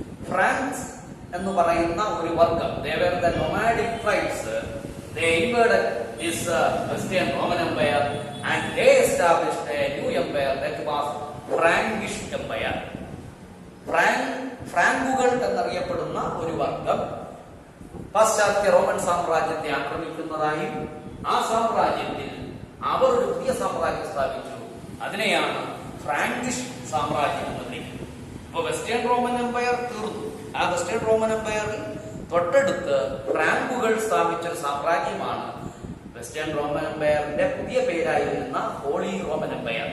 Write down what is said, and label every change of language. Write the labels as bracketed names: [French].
[Malayalam] France എന്ന് പറയുന്ന ഒരു വർഗം, [English] they were the nomadic tribes. They invaded this Western Roman Empire and they established a new empire that was Frankish Empire. [Malayalam] ഫ്രാങ്കുകൾ എന്നറിയപ്പെടുന്ന ഒരു വർഗം പാശ്ചാത്യ റോമൻ സാമ്രാജ്യത്തെ ആക്രമിക്കുന്നതായും ആ സാമ്രാജ്യത്തിൽ അവർ ഒരു പുതിയ സാമ്രാജ്യം സ്ഥാപിച്ചു. അതിനെയാണ് ഫ്രാങ്കിഷ് സാമ്രാജ്യം എന്ന് വിളിക്കുന്നത്. ഇപ്പൊ വെസ്റ്റേൺ റോമൻ എംപയർ തീർന്നു. ആ വെസ്റ്റേൺ റോമൻ എംപയറിൽ തൊട്ടടുത്ത് ഫ്രാങ്കുകൾ സ്ഥാപിച്ച ഒരു സാമ്രാജ്യമാണ് വെസ്റ്റേൺ റോമൻ എംപയറിന്റെ പുതിയ പേരായിരുന്ന ഹോളി റോമൻ എംപയർ.